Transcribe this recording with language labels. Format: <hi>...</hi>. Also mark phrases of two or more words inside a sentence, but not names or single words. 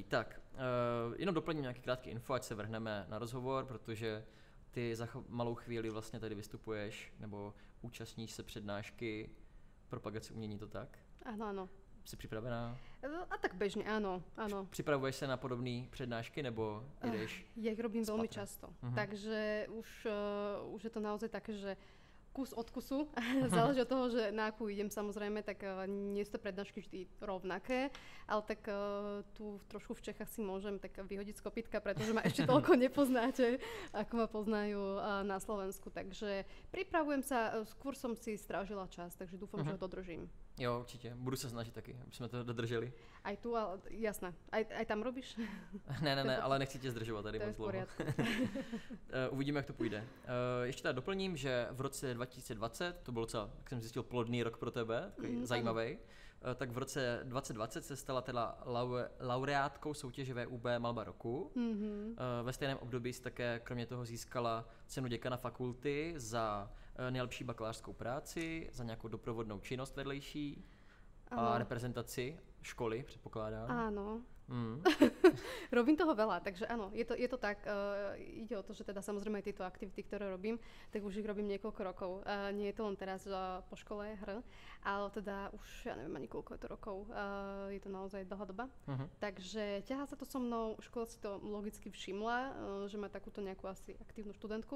<cs>Tak, jenom doplním nějaký krátký info, ať se vrhneme na rozhovor, protože ty za malou chvíli vlastně tady vystupuješ nebo účastníš se přednášky propagace umění, to tak?</cs> <sk>Áno, áno.</sk> <cs>Jsi připravená?</cs> <sk>A tak bežne, áno, áno.</sk> <cs>Připravuješ se na podobné přednášky, nebo jdeš?</cs> <sk>Ja ich robím veľmi často, takže už je to naozaj také, že kus od kusu, záleží od toho, že na akú idem samozrejme, tak nie sú to prednášky vždy rovnaké, ale tak tu trošku v Čechách si môžem tak vyhodiť z kopytka, pretože ma ešte toľko nepoznáte, ako ma poznajú na Slovensku, takže pripravujem sa, skôr som si strážila čas, takže dúfam, že ho dodržím.</sk> <cs>Jo, určitě. Budu se snažit taky, aby jsme to dodrželi.</cs> <sk>Aj tu, ale jasné. Aj tam robíš?</sk> <cs>Ne, ale nechci tě zdržovat tady moc dlouho. Uvidíme, jak to půjde. Ještě teda doplním, že v roce 2020, to byl docela, jak jsem zjistil, plodný rok pro tebe, takový zajímavý, tak v roce 2020 se stala teda laureátkou soutěže VUB Malba roku. Ve stejném období si také kromě toho získala cenu děkana fakulty za nejlepší bakalářskou práci, za nějakou doprovodnou činnost vedlejší a reprezentaci školy, předpokládám.</cs> <sk>Áno. Robím toho veľa, takže áno, je to tak. Ide o to, že teda samozrejme tieto aktivity, ktoré robím, tak už ich robím niekoľko rokov. Nie je to len teraz po škole ale teda už ja neviem ani koľko je to rokov. Je to naozaj dlhá doba. Takže ťahá sa to so mnou, škola si to logicky všimla, že má takúto nejakú asi aktívnu študentku.</sk>